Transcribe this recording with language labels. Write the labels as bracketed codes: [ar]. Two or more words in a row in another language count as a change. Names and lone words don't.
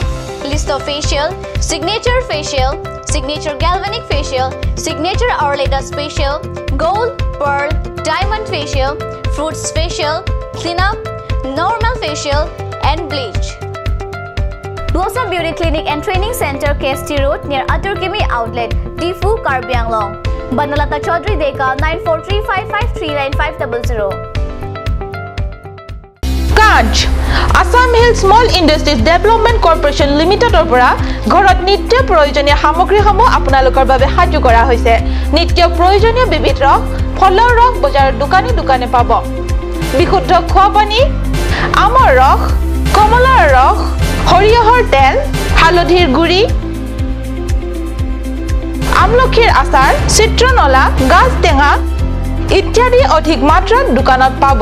[en] List of facial: signature facial, signature galvanic facial, signature Orledas facial, gold, pearl, diamond facial, fruits facial, cleanup, normal facial and bleach. Blossom Beauty Clinic and Training Center, KST Road near Aturkimi Outlet, Difu, Karbi Anglong. Banalata Chaudhary Deka 9435539500. [as] Kanch Assamese Small Industries Development Corporation Limited opera ঘৰত নিত্য প্ৰয়োজনীয় সামগ্ৰীসমূহ আপোনালোকৰ বাবে সাজু কৰা হৈছে। নিত্য প্ৰয়োজনীয় বিবিধ ৰস, ফলৰ ৰস বজাৰৰ দোকানে দোকানে পাব। বিশুদ্ধ খোৱা পানী, আমৰ ৰস, কমলাৰ ৰস, সৰিয়হৰ তেল, হালধিৰ গুড়ি, আমলখিৰ আচাৰ, চিত্ৰনলা, গাজ টেঙা ইত্যাদি অধিক মাত্ৰাত দোকানত পাব।